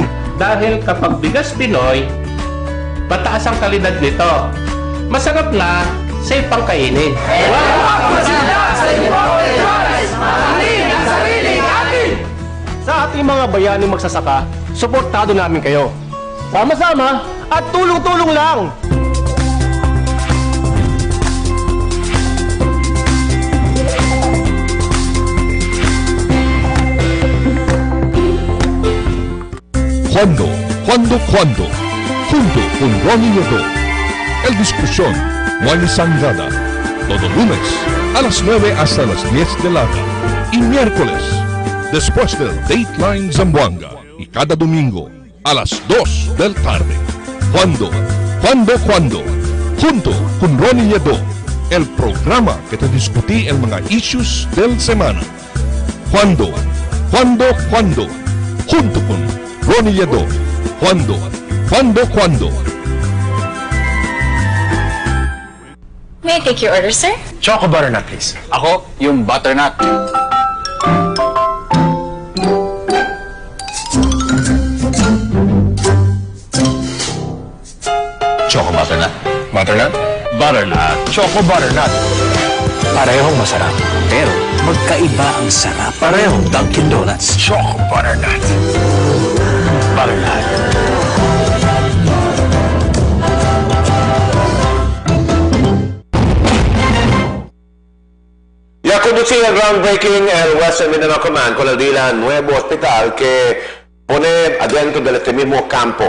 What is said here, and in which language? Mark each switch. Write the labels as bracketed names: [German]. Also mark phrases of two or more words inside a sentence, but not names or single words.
[Filipino] Dahil kapag bigas Pinoy, mataas ang kalidad nito. Masarap na, safe pang kainin. Sa ating mga bayaning magsasaka, suportado namin kayo. Sama-sama at tulong-tulong lang! [Chavacano] Cuando, junto con Ronnie Nieto, el discusión Juan Sangada, todo lunes a las 9 hasta las 10 de la noche y miércoles después del Dateline Zamboanga y cada domingo a las 2 del tarde. Cuando, junto con Ronnie Nieto, el programa que te discutí el mga issues del semana. Cuando, junto con Ronnie Nieto. Cuando. [English] May I take your order, sir? Choco butternut, please. [Filipino] Ako, yung butternut. [English] Choco butternut. Butternut? Butternut. Choco butternut. [Filipino] Parehong masarap, pero magkaiba ang sarap. Parehong Dunkin' Donuts. [English] Choco butternut. Butternut. [Chavacano] Ya conducir el groundbreaking el Western Mindanao Command con el día nuevo hospital que pone adentro de este mismo campo.